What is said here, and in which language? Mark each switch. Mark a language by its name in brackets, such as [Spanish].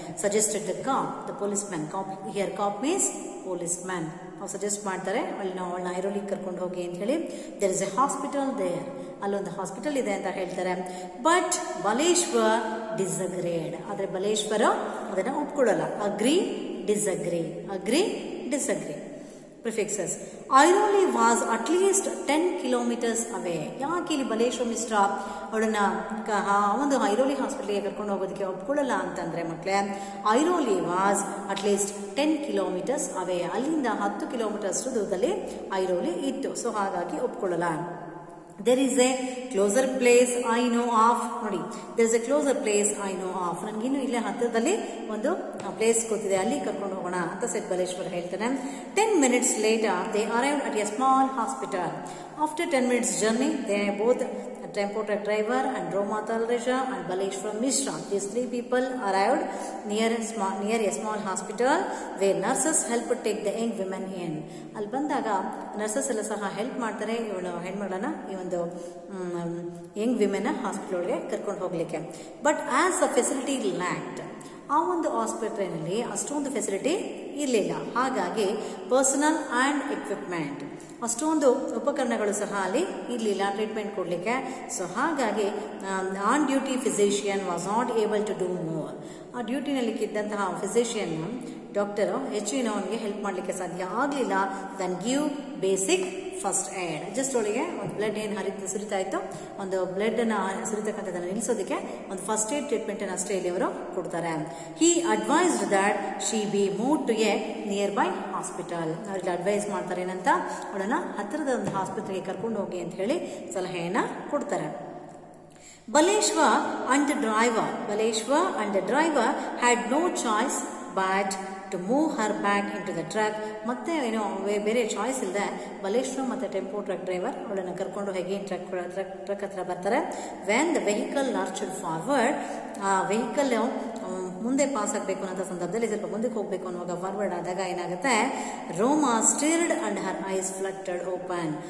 [English] Suggested the cop, the policeman. Cop here cop means policeman. [Kannada] ಅವ್ರು suggest ಮಾಡ್ತಾರೆ ಅವಳನ್ನ ಐರೋಲಿಗೆ ಕರ್ಕೊಂಡು ಹೋಗಿ ಅಂತ ಹೇಳಿ. [English] there is a hospital there, [Kannada] ಅಲ್ಲೊಂದು ಹಾಸ್ಪಿಟಲ್ ಇದೆ ಅಂತ ಹೇಳ್ತಾರೆ. [English] but Baleshwar disagreed, [Kannada] ಆದ್ರೆ ಬಲೇಶ್ವರ ಅದನ್ನ ಒಪ್ಕೊಳ್ಳಲ್ಲ. [English] Agree disagree, agree disagree. Prefixes. Airoli was at least 10 kilometers away. [Kannada] ಯಾಕೆ ಇಲ್ಲಿ ಬಲೇಶ್ವರ ಮಿಶ್ರ ಅವಳನ್ನ ಒಂದು ಐರೋಲಿ ಹಾಸ್ಪಿಟಲ್ಗೆ ಕರ್ಕೊಂಡು ಹೋಗೋದಕ್ಕೆ ಒಪ್ಕೊಳ್ಳಲ್ಲ ಅಂತಂದ್ರೆ ಮಕ್ಕಳೇ, [English] Airoli was at least 10 kilometers away. [Kannada] ಅಲ್ಲಿಂದ 10 kilometers ದೂರದಲ್ಲಿ ಐರೋಲಿ ಇತ್ತು. ಸೊ ಹಾಗಾಗಿ ಒಪ್ಕೊಳ್ಳಲ್ಲ. [English] There is a closer place I know of. ನೋಡಿ, there is a closer place I know of. [Kannada] ನನಗಿನ್ನು ಇಲ್ಲೇ ಹತ್ತಿರದಲ್ಲಿ ಒಂದು ಪ್ಲೇಸ್ ಗೊತ್ತಿದೆ, ಅಲ್ಲಿ ಕರ್ಕೊಂಡು ಹೋಗೋಣ ಅಂತ ಸೆಟ್ ಬಲೇಶ್ವರ್ ಹೇಳ್ತಾನೆ. [English] 10 minutes later they arrived at a small hospital. After 10 minutes journey, they both tempo truck driver and Roma Talreja and Baleshwar Mishra, these three people arrived near a small hospital where nurses helped take the young women in. [Kannada] ಅಲ್ಲಿ ಬಂದಾಗ nurses ಎಲ್ಲ ಸಹ help ಮಾಡ್ತಾರೆ ಇವಳು ಹೆಣ್ಮಗಳನ್ನ ಈ ಒಂದು Young women hospital ಒಳಗೆ ಕರ್ಕೊಂಡು ಹೋಗ್ಲಿಕ್ಕೆ. [English] but as a facility lacked, [Kannada] ಆ ಒಂದು ಹಾಸ್ಪಿಟಲ್ನಲ್ಲಿ ಅಷ್ಟೊಂದು ಫೆಸಿಲಿಟಿ ಇರಲಿಲ್ಲ. ಹಾಗಾಗಿ [English] personal and equipment, [Kannada] ಅಷ್ಟೊಂದು ಉಪಕರಣಗಳು ಸಹ ಅಲ್ಲಿ ಇರಲಿಲ್ಲ ಟ್ರೀಟ್ಮೆಂಟ್ ಕೊಡಲಿಕ್ಕೆ. [English] So ಹಾಗಾಗಿ on duty physician was not able to do more. [Kannada] ಆ ಡ್ಯೂಟಿನಲ್ಲಿ ಇದ್ದಂತಹ ಫಿಸಿಷಿಯನ್ ಡಾಕ್ಟರ್ ಹೆಚ್ಚಿನವನಿಗೆ ಹೆಲ್ಪ್ ಮಾಡಲಿಕ್ಕೆ ಸಾಧ್ಯ ಆಗಲಿಲ್ಲ [English] Then give basic first aid. [Kannada] Just ಅವಳಿಗೆ ಒಂದು ಬ್ಲಡ್ ಏನು ಸುರಿತಾ ಇತ್ತು, ಒಂದು ಬ್ಲಡ್ ಅನ್ನ ಸುರಿತಕ್ಕಂಥದ್ದನ್ನು ನಿಲ್ಲಿಸೋದಕ್ಕೆ ಒಂದು ಫಸ್ಟ್ ಏಡ್ ಟ್ರೀಟ್ಮೆಂಟ್ ಅನ್ನು ಅಷ್ಟೇ ಇಲ್ಲಿ ಅವರು ಕೊಡ್ತಾರೆ. [English] He advised that she be move to a nearby hospital. [Kannada] ಅವ್ರಿಗೆ ಅಡ್ವೈಸ್ ಮಾಡ್ತಾರೆ ಏನಂತ, ಅವಳನ್ನ ಹತ್ತಿರದ ಒಂದು ಆಸ್ಪತ್ರೆಗೆ ಕರ್ಕೊಂಡು ಹೋಗಿ ಅಂತ ಹೇಳಿ ಸಲಹೆಯನ್ನ ಕೊಡ್ತಾರೆ. [English] Baleshwar and the driver had no choice but to move her back into the truck. [Kannada] ಮತ್ತೆ ಏನೋ ಬೇರೆ ಚಾಯ್ಸ್ ಇಲ್ಲದೆ ಬಲೇಶ್ವರ್ ಮತ್ತೆ ಟೆಂಪೋ ಟ್ರಕ್ ಡ್ರೈವರ್ ಅವಳನ್ನು ಕರ್ಕೊಂಡು ಹೇಗೆ ಟ್ರಕ್ ಹತ್ರ ಬರ್ತಾರೆ. [English] when the vehicle lurched forward, [Kannada] ಆ ವೆಹಿಕಲ್ ಮುಂದೆ ಪಾಸ್ ಆಗಬೇಕು ಅನ್ನೋ ಸಂದರ್ಭದಲ್ಲಿ ಸ್ವಲ್ಪ ಮುಂದಕ್ಕೆ ಹೋಗಬೇಕು ಅನ್ನುವಾಗ ಫಾರ್ವರ್ಡ್ ಆದಾಗ ಏನಾಗುತ್ತೆ, [English] Roma stirred and her eyes fluttered open.